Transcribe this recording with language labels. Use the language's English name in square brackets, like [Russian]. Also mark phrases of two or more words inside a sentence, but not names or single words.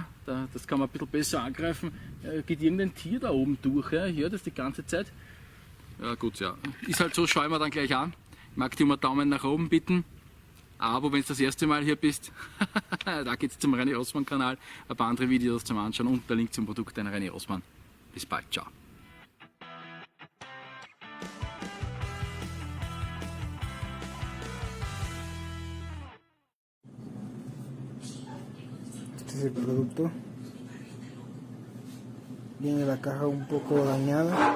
[German] Das kann man ein bisschen besser angreifen. Geht irgendein Tier da oben durch? Ja? Ich höre das die ganze Zeit. Ja gut, ja. Ist halt so, schau ich mir dann gleich an. Ich mag dir um einen Daumen nach oben bitten. Aber wenn du das erste Mal hier bist, da geht es zum René Rossmann Kanal. Ein paar andere Videos zum Anschauen und der Link zum Produkt einer René Rossmann. Bis bald, ciao. [Spanish] Este es el producto. Viene la caja un poco dañada.